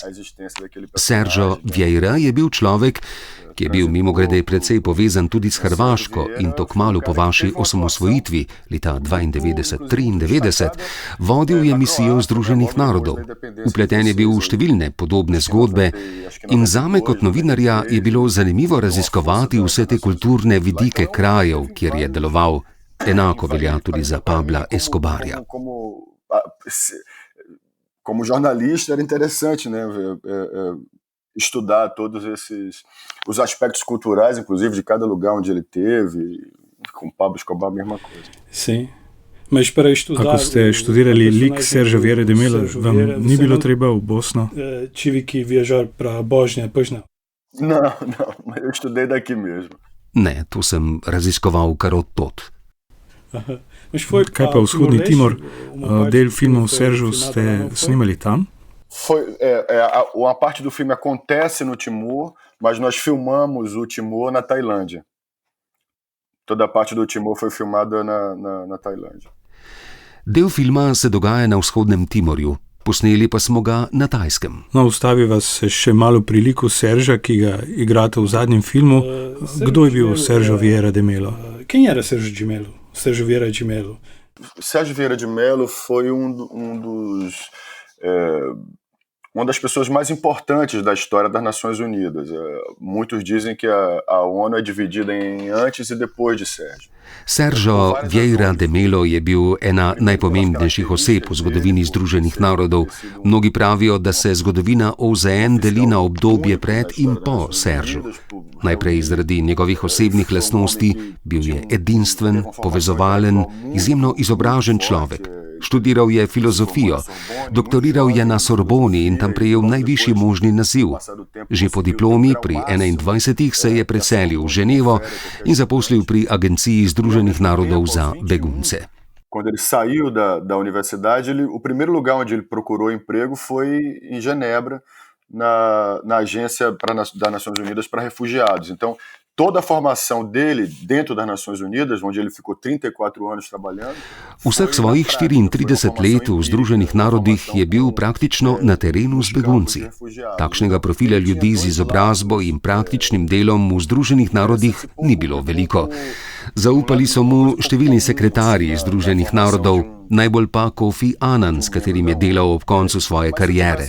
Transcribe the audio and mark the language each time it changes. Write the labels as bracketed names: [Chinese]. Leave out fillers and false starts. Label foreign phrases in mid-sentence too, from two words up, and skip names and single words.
[Slovenian] Sergio Vieira je bil človek, ki je bil mimogrede precej povezan tudi s Hrvaško in to kmalu po vaši osamosvojitvi leta 92-93, vodil je misijo Združenih narodov. Vpleten je bil v številne podobne zgodbe in zame kot novinarja je bilo zanimivo raziskovati vse te kulturne vidike krajev, kjer je deloval. Enako velja tudi za Pabla Escobarja. [Portuguese] Como jornalista era interessante, né? Estudar todos os aspectos culturais, inclusive, de cada lugar onde ele teve. Com Pablo Escobar, a mesma coisa. Sim. Mas para estudar... [Slovenian] Ako ste študirali lik Sergio Vieira de Melo, vam ni bilo treba v Bosno? [Portuguese] Tive que viajar para a Bósnia, pois não? Não, eu estudei daqui mesmo. [Slovenian] Ne, to sem raziskoval kar od tod. Kaj pa vzhodni Timor? Del filmov Sergio ste snimali tam? [Portuguese] Uma parte do filme acontece no Timor, mas nós filmamos o Timor na Tailândia. Toda a parte do Timor foi filmada na Tailândia. [Slovenian] Del filma se dogaja na vzhodnem Timorju, posneli pa smo ga na Tajskem. No, ustavi vas še malo pri liku Sergia, ki ga igrate v zadnjem filmu. Kdo je bil Sergio Vieira de Melo? [Portuguese] Quem era Sergio de Melo? Sergio Vieira de Melo. Sergio Vieira de Melo foi uma das pessoas mais importantes da história das Nações Unidas. Muitos dizem que a ONU é dividida em antes e depois de Sérgio. [Slovenian] Sergio Vieira de Melo je bil ena najpomembnejših oseb v zgodovini Združenih narodov. Mnogi pravijo, da se zgodovina OZN deli na obdobje pred in po Sergiu. Najprej zaradi njegovih osebnih lastnosti, bil je edinstven, povezovalen, izjemno izobražen človek. Študiral je filozofijo, doktoriral je na Sorboni in tam prejel najvišji možni naziv. Že po diplomi pri 21 se je preselil v Ženevo in zaposlil pri Agenciji Združenih narodov za begunce. [Portuguese] Quando ele saiu da universidade, o primeiro lugar onde ele procurou emprego foi em Genebra, na agência das Nações Unidas para refugiados. Então, toda a formação dele dentro das Nações Unidas, onde ele ficou 34 anos trabalhando. [Slovenian] Vseh svojih 34 let v Združenih narodih je bil praktično na terenu z begunci. Takšnega profila ljudi z izobrazbo in praktičnim delom v Združenih narodih ni bilo veliko. Zaupali so mu številni sekretarji Združenih narodov, najbolj pa Kofi Annan, s katerim je delal ob koncu svoje kariere.